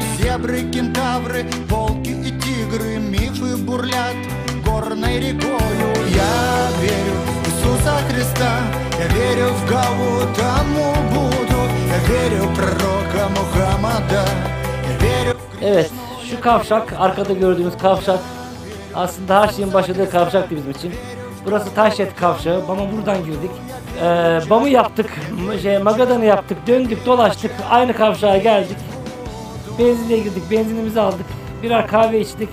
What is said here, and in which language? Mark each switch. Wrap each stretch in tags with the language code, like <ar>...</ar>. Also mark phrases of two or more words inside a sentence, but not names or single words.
<ru>Зебры, кентавры, волки и тигры, мифы бурлят горной рекою. Я верю в Иисуса Христа, я верю в Гаутаму Будду, я верю в пророка Мухаммада, я верю в...</ru> <tr>Evet, şu kavşak, arkada gördüğünüz kavşak aslında her şeyin başladığı kavşaktı bizim için. Burası Taşet kavşağı. Bama buradan girdik. Bam'ı yaptık, Magadan'ı yaptık, döndük, dolaştık, aynı kavşağa geldik. Benzinliğe girdik, benzinimizi aldık, birer kahve içtik.</tr>